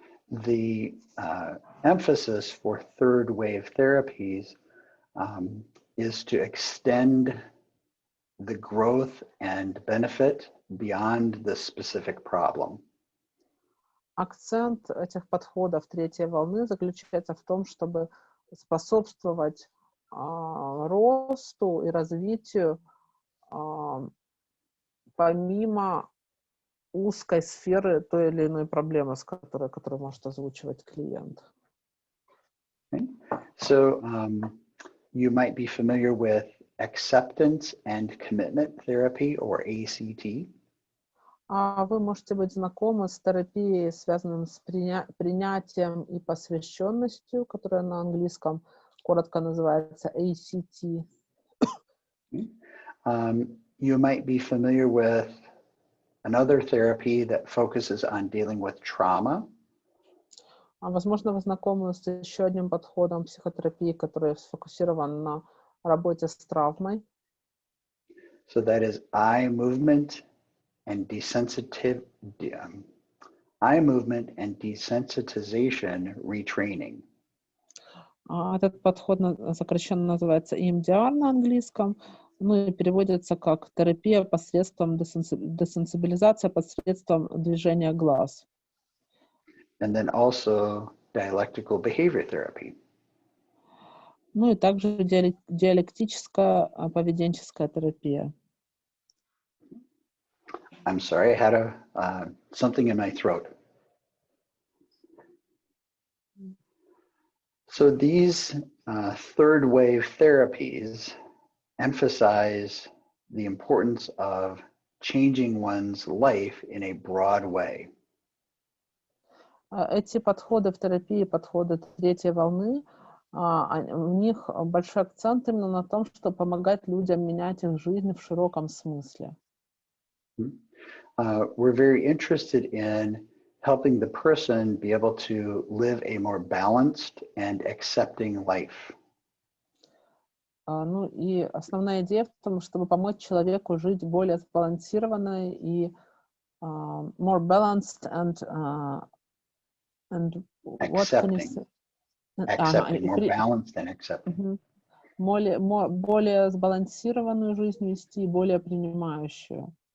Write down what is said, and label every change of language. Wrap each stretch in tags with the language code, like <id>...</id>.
<en>The emphasis for third wave therapies is to extend the growth and benefit beyond the specific problem.</en> <ru>Акцент этих подходов третьей волны заключается в том, чтобы способствовать росту и развитию помимо узкой сферы той или иной проблемы, которую может озвучивать клиент.</ru> <en>Okay. So you might be familiar with acceptance and commitment therapy, or ACT.</en> <ru>Вы можете быть знакомы с терапией, связанной с принятием и посвященностью, которая на английском коротко называется ACT.</ru> <en>You might be familiar with another therapy that focuses on dealing with trauma.</en> <ru>Возможно, вы знакомы с еще одним подходом психотерапии, который сфокусирован на работе с травмой.</ru> <en>So that is eye movement and desensitization retraining.</en> <ru>Этот подход сокращенно называется EMDR на английском, ну и переводится как терапия посредством десенсибилизация посредством движения глаз.</ru> <en>And then also dialectical behavior therapy.</en> <ru>Ну и также диалектическая, поведенческая терапия.</ru> <en>I'm sorry, I had something in my throat. So these third wave therapies emphasize the importance of changing one's life in a broad way.</en> <ru>Эти подходы в терапии, подходы третьей волны, у них большой акцент именно на том, что помогать людям менять их жизнь в широком смысле.</ru> <en>We're very interested in helping the person be able to live a more balanced and accepting life.</en> <ru>Ну и основная идея в том, чтобы помочь человеку жить более сбалансированной и</ru> <en>more balanced and what can you say? Accepting, more balanced and accepting.</en> <ru>Более сбалансированную жизнь вести, более принимающую.</ru>